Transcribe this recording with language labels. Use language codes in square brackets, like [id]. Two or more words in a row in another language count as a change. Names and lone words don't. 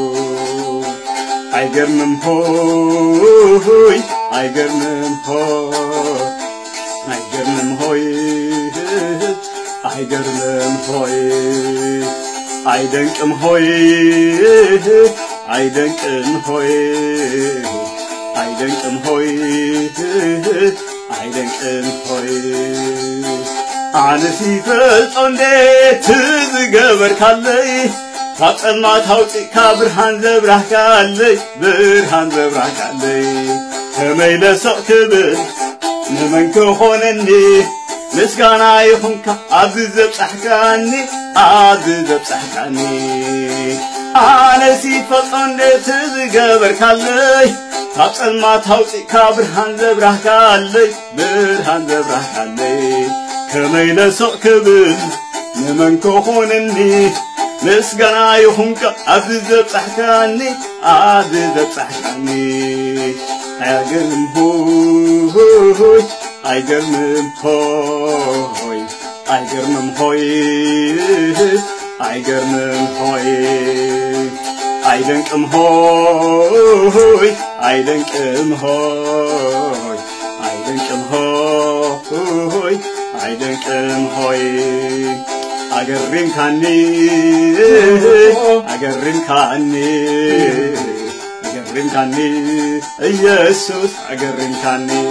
[am] አይገርምም ሆይ አይገርምም ሆይ አይገርምም ሆይ አይገርምም ሆይ አይደንቅም ሆይ አይደንቅም ሆይ አይደንቅም ሆይ አይደንቅም ሆይ [ti] አንሲ ፈልጦ እንዴት ዝገበር ካለይ ታጸልማት አውጪካ ብርሃን ዘብራህ ካለይ ብርሃን ዘብራህ ካለይ ከመይለሰው ክብል ንመንከ ሆነኒ ምስጋና ይኹንካ ኣብዚ ዘብፅሕካኒ ኣብዚ ዘብፅሕካኒ ኣነሲ ፈልጦ እንዴት ዝገበር ካለይ ካብ ጸልማት ኣውፂእካ ብርሃን ዘብራህ ካለይ ብርሃን ዘብራህ ካለይ ከመይ ለሶቕ ክብል ንመን ክኾነኒ ምስጋና ይኹንካ ኣብዚ ዘብፅሕካኒ ኣብዚ ዘብፅሕካኒ [am] ኣይገርምም ሆይ አይገርምም ሆይ አይገርምም ሆይ አይገርምም ሆይ አይደንቅም ሆይ አይደንቅም ሆይ አይደንቅም ሆይ አይደንቅም ሆይ [ti] አገሪም ካኒ አገሪም ካኒ አገሪም ካኒ ኢየሱስ አገሪም ካኒ